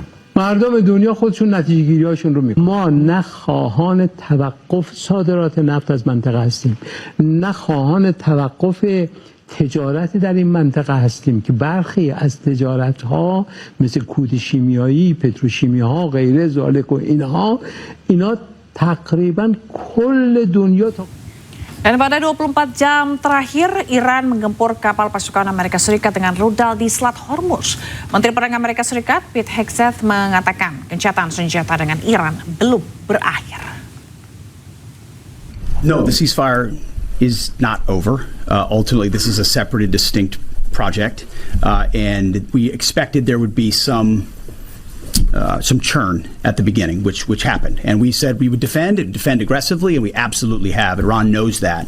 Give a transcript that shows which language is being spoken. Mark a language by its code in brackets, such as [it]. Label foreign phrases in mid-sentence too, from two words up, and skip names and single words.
[fa] مردم دنیا خودشون نتیجه گیری هاشون رو میکنن. ما نه خواهان توقف صادرات نفت از منطقه هستیم، نه خواهان توقف تجارت در این منطقه هستیم که برخی از تجارت ها مثل کود شیمیایی، پتروشیمی ها، غیره ذالک و اینا تقریبا کل دنیا [id] Dan pada 24 jam terakhir, Iran menggempur kapal pasukan Amerika Serikat dengan rudal di Selat Hormuz. Menteri Perang Amerika Serikat Pete Hegseth mengatakan gencatan senjata dengan Iran belum berakhir. [en] No, the ceasefire is not over. Ultimately, this is a separate and distinct project, and we expected there would be some churn at the beginning, which happened, and we said we would defend aggressively, and we absolutely have.